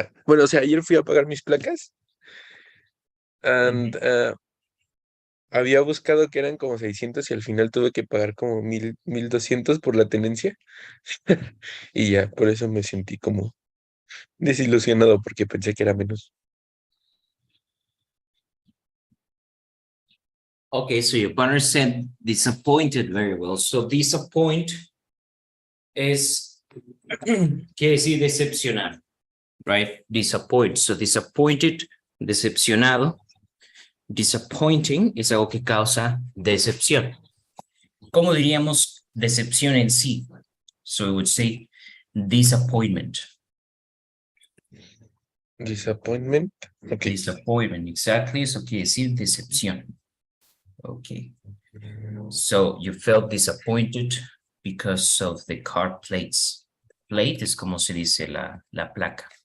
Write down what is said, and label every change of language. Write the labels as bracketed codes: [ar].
[es] Bueno, o sea, ayer fui a pagar mis placas and había buscado que eran como 600 y al final tuve que pagar como 1200 por la tenencia. Y ya, por eso me sentí como desilusionado porque pensé que era menos. [en] Okay, so your partner said disappointed very well. [es] So disappoint es quiere decir decepcionar, right? Disappoint. So disappointed, decepcionado. Disappointing es algo que causa decepción. ¿Cómo diríamos decepción en sí? [en] So we would say disappointment. Disappointment. Okay. Disappointment, exactly. [es] Eso quiere decir decepción. [en] Okay. So you felt disappointed because of the car plates. [es] Plate es como se dice la placa.